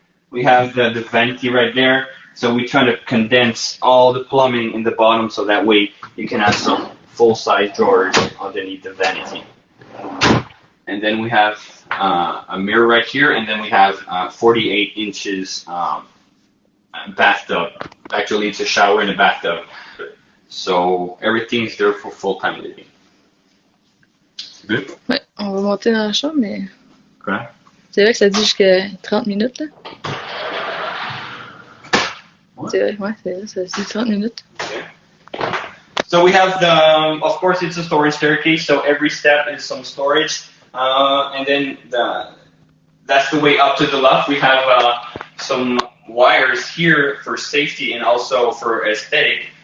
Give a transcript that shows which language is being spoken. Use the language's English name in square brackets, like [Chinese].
[English] We have the vanity right there. So we try to condense all the plumbing in the bottom so that way you can have some full-size drawers underneath the vanity. And then we have a mirror right here, and then we have 48 inches bathtub. Actually, it's a shower and a bathtub. So everything's there for full-time living. Good? [French] Ouais, on va monter dans la chambre, mais Correct. c'est vrai que ça dit jusqu'à 30 minutes, là. [English] What? [French] C'est vrai, ouais, c'est vrai, ça dit 30 minutes. [English] So we have of course, it's a storage staircase, so every step is some storage. And then that's the way up to the loft. We have some wires here for safety and also for aesthetic.